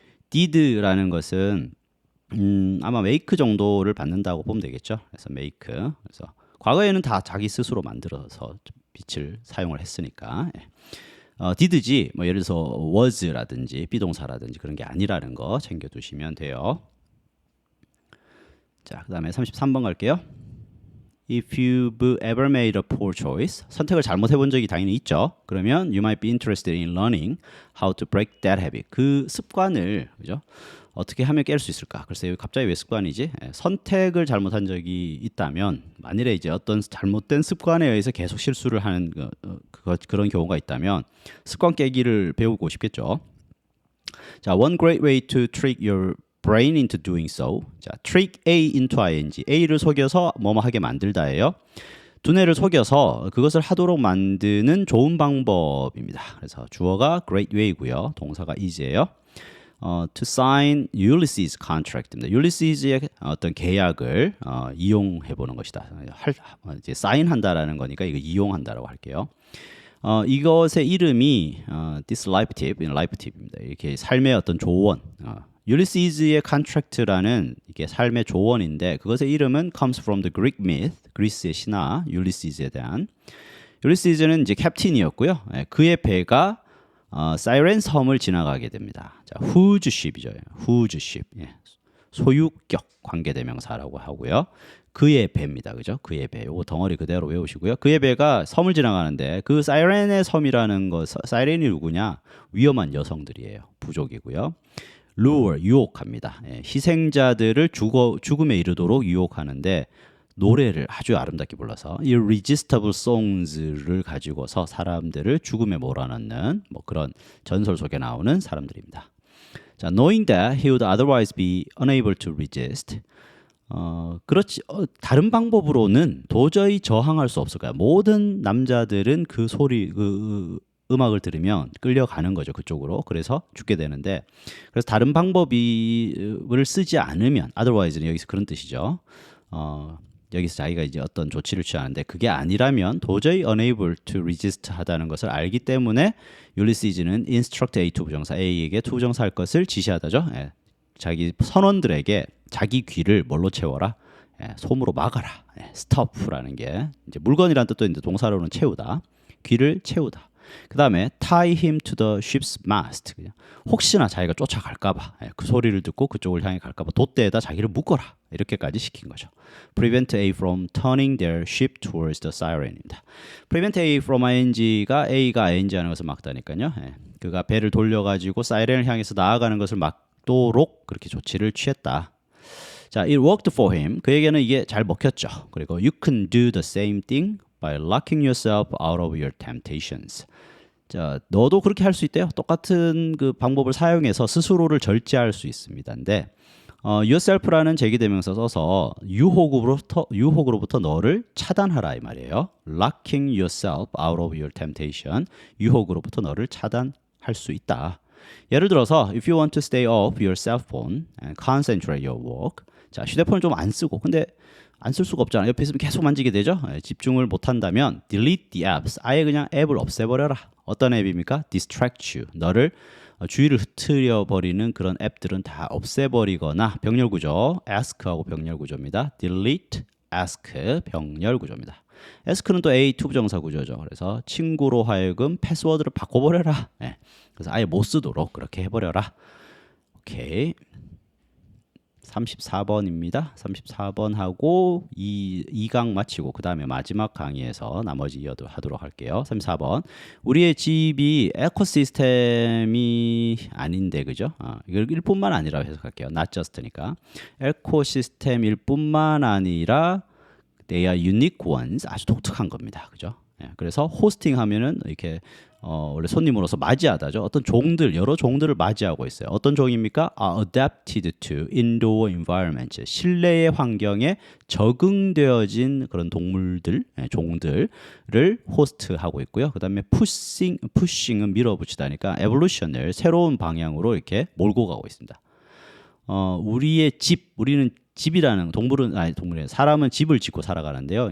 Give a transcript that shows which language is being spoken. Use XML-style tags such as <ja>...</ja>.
<ko>did라는 것은 아마 make 정도를 받는다고 보면 되겠죠. 그래서 make. 그래서 과거에는 다 자기 스스로 만들어서 빛을 사용을 했으니까. did지 뭐 예를 들어서 was라든지 비동사라든지 그런 게 아니라는 거 챙겨두시면 돼요. 자, 그다음에 33번 갈게요.</ko> <en>If you've ever made a poor choice,</en> <ko>선택을 잘못해본 적이 당연히 있죠.</ko> <en>그러면 you might be interested in learning how to break that habit.</en> <ko>그 습관을 그죠? 어떻게 하면 깰 수 있을까? 글쎄 여기 갑자기 왜 습관이지? 선택을 잘못한 적이 있다면 만일에 이제 어떤 잘못된 습관에 의해서 계속 실수를 하는 그런 경우가 있다면 습관 깨기를 배우고 싶겠죠.</ko> <en>자, one great way to trick your brain into doing so. 자, trick A into ing.</en> <ko>A를 속여서 뭐뭐 하게 만들다예요. 두뇌를 속여서 그것을 하도록 만드는 좋은 방법입니다. 그래서 주어가 great way고요. 동사가 is예요.</ko> <en>To sign Ulysses contract입니다.</en> <ko>Ulysses의 어떤 계약을 이용해 보는 것이다. 이제 사인한다라는 거니까 이거 이용한다라고 할게요. 이것의 이름이 this life tip입니다. 이렇게 삶의 어떤 조언. 율리시스의 contract라는 이게 삶의 조언인데 그것의 이름은</ko> <en>comes from the Greek myth.</en> <ko>그리스의 신화 율리시스에 대한. 율리시스는 이제 캡틴이었고요. 그의 배가 사이렌 섬을 지나가게 됩니다. 자, whose ship이죠. whose ship. 소유격 관계대명사라고 하고요. 그의 배입니다. 그죠? 그의 배. 요거 덩어리 그대로 외우시고요. 그의 배가 섬을 지나가는데 그 사이렌의 섬이라는 거 사이렌이 누구냐? 위험한 여성들이에요. 부족이고요. lure 유혹합니다. 희생자들을 죽음에 이르도록 유혹하는데 노래를 아주 아름답게 불러서</ko> <en>irresistible songs</en> <ko>를 가지고서 사람들을 죽음에 몰아넣는 뭐 그런 전설 속에 나오는 사람들입니다.</ko> <en>자, knowing that he would otherwise be unable to resist.</en> <ko>그렇지 다른 방법으로는 도저히 저항할 수 없을 거야. 모든 남자들은 그 소리 그 음악을 들으면 끌려가는 거죠. 그쪽으로. 그래서 죽게 되는데 그래서 다른 방법을 쓰지 않으면 otherwise는 여기서 그런 뜻이죠. 여기서 자기가 이제 어떤 조치를 취하는데 그게 아니라면 도저히</ko> <en>unable to resist</en> <ko>하다는 것을 알기 때문에 율리시즈는 instruct A to 부정사 A에게 to 부정사 할 것을 지시하다죠. 자기 선원들에게 자기 귀를 뭘로 채워라? 솜으로 막아라. stop라는 게 이제 물건이란 뜻도 있는데 동사로는 채우다. 귀를 채우다.</ko> <en>그 다음에 tie him to the ship's mast.</en> <ko>혹시나 자기가 쫓아갈까봐 그 소리를 듣고 그쪽을 향해 갈까봐 돛대에다 자기를 묶어라. 이렇게까지 시킨 거죠.</ko> <en>Prevent A from turning their ship towards the siren입니다.</en> <ko>Prevent A from ing가 A가 ing 하는 것을 막다니까요. 그가 배를 돌려가지고 사이렌을 향해서 나아가는 것을 막도록 그렇게 조치를 취했다.</ko> <en>자, it worked for him.</en> <ko>그에게는 이게 잘 먹혔죠.</ko> <en>그리고 you can do the same thing by locking yourself out of your temptations.</en> <ko>자, 너도 그렇게 할 수 있대요. 똑같은 그 방법을 사용해서 스스로를 절제할 수 있습니다인데 yourself라는 제기대명사 써서 유혹으로부터 너를 차단하라 이 말이에요.</ko> <en>locking yourself out of your temptation.</en> <ko>유혹으로부터 너를 차단할 수 있다. 예를 들어서</ko> <en>if you want to stay off your cell phone and concentrate your work.</en> <ko>자, 휴대폰을 좀 안 쓰고 근데 안 쓸 수가 없잖아. 옆에 있으면 계속 만지게 되죠. 집중을 못 한다면</ko> <en>delete the apps.</en> <ko>아예 그냥 앱을 없애버려라. 어떤 앱입니까? distract you. 너를 주의를 흐트려 버리는 그런 앱들은 다 없애버리거나 병렬구조. ask하고 병렬구조입니다. delete, ask 병렬구조입니다. ask는 또 A2 부정사 구조죠. 그래서 친구로 하여금 패스워드를 바꿔버려라. 그래서 아예 못 쓰도록 그렇게 해버려라. 오케이. 34번입니다. 34번 하고 2강 마치고 그 다음에 마지막 강의에서 나머지 이어하도록 할게요. 34번. 우리의 집이 에코시스템이 아닌데 그죠? 이걸 일뿐만 아니라 해석할게요. not just니까. 에코시스템일 뿐만 아니라</ko> <en>they are unique ones.</en> <ko>아주 독특한 겁니다. 그죠? 그래서 호스팅 하면은 이렇게 원래 손님으로서 맞이하다죠. 어떤 종들, 여러 종들을 맞이하고 있어요. 어떤 종입니까?</ko> <en>adapted to indoor environment.</en> <ko>실내의 환경에 적응되어진 그런 동물들, 종들을 호스트하고 있고요. 그 다음에 pushing은 밀어붙이다니까 evolution을 새로운 방향으로 이렇게 몰고 가고 있습니다. 우리의 집, 우리는 집이라는 동물은 사람은 집을 짓고 살아가는데요.</ko>